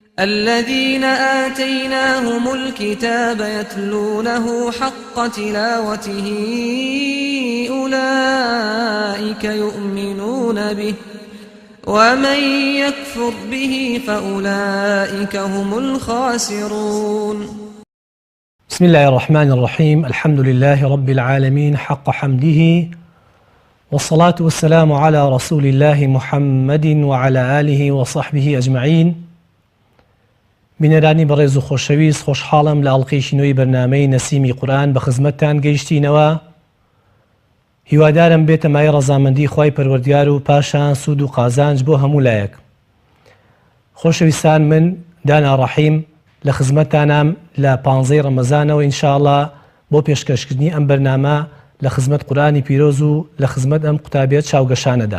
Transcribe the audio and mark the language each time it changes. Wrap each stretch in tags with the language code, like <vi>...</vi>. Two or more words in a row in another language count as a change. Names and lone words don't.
<ar>الذين آتيناهم الكتاب يتلونه حق تلاوته أولئك يؤمنون به ومن يكفر به فأولئك هم الخاسرون. بسم الله الرحمن الرحيم. الحمد لله رب العالمين حق حمده، والصلاة والسلام على رسول الله محمد وعلى آله وصحبه أجمعين.</ar> <ckb>بینەرانی بەڕێز و خۆشەویست، خۆشحاڵم لە ئەڵقەیەکی نوێی بەرنامەی نەسیمی قورئان بە خزمەتتان گەیشتینەوە. هیوادارم بێتە مای ڕەزامەندی خوای پەروەردگار و پاشان سوود و قازانج بۆ هەموو لایەک. خۆشەویستان، من دانا ڕەحیم لە خزمەتتانم لە 15 ڕەمەزانەوە ئینشاءڵڵا بۆ پێشکەشکردنی ئەم بەرنامە لە خزمەت قورئانی پیرۆز و لە خزمەت ئەم قوتابیەت چاوگەشانەدا.</ckb>